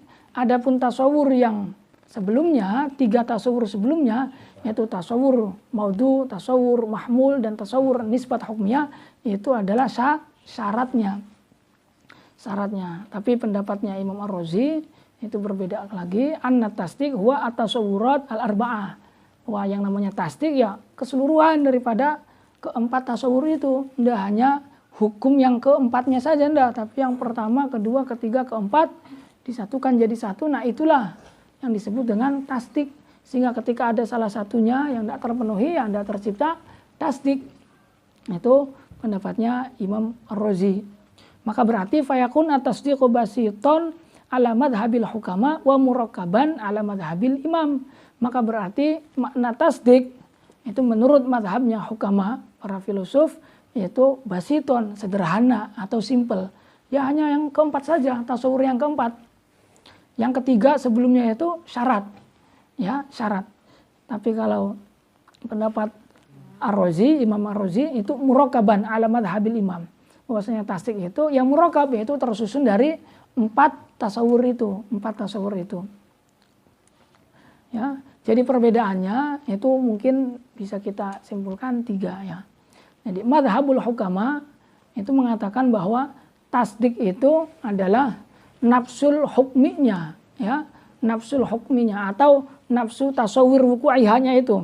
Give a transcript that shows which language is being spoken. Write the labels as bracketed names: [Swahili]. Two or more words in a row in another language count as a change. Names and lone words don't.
[Indonesian] Adapun tasawur yang sebelumnya, 3 tasawur sebelumnya, yaitu [Arabic] تصور موضوع, تصور محمول, [Indonesian] dan [Arabic] تصور نسبة حكمية, [Indonesian] itu adalah syaratnya. Tapi pendapatnya Imam Ar-Razi itu berbeda lagi. [Arabic] أن التصديق هو التصورات الأربعة. [Indonesian] Wah, yang namanya tasdik ya keseluruhan daripada keempat tasawur itu. Tidak hanya hukum yang keempatnya saja, enggak, tapi yang pertama, kedua, ketiga, keempat disatukan jadi satu. Nah, itulah yang disebut dengan tasdik. Sehingga ketika ada salah satunya yang tidak terpenuhi, yang tidak tercipta, tasdik. Itu pendapatnya Imam Ar-Razi. Maka berarti [Arabic] فيكون التصديق بسيطا على مذهب الحكماء ومركبا على مذهب الإمام. [Indonesian] Maka berarti makna tasdik itu menurut madhabnya hukama, para filosof, yaitu basiton, sederhana atau simple. Ya hanya yang keempat saja, tasawur yang keempat. Yang ketiga sebelumnya itu syarat. Ya, syarat. Tapi kalau pendapat Ar-Razi, Imam Ar-Razi itu [Arabic] مركبا على مذهب الإمام. [Indonesian] Bahwasanya tasdik itu yang murakkab, yaitu tersusun dari 4 tasawur itu. Ya, jadi perbedaannya itu mungkin bisa kita simpulkan 3 ya. Jadi [Arabic] مذهب الحكماء [Indonesian] itu mengatakan bahwa tasdik itu adalah [Arabic] نفس الحكم, [Indonesian] ya, [Arabic] نفس الحكم [Indonesian] atau [Arabic] نفس تصور وقوعها [Indonesian] itu.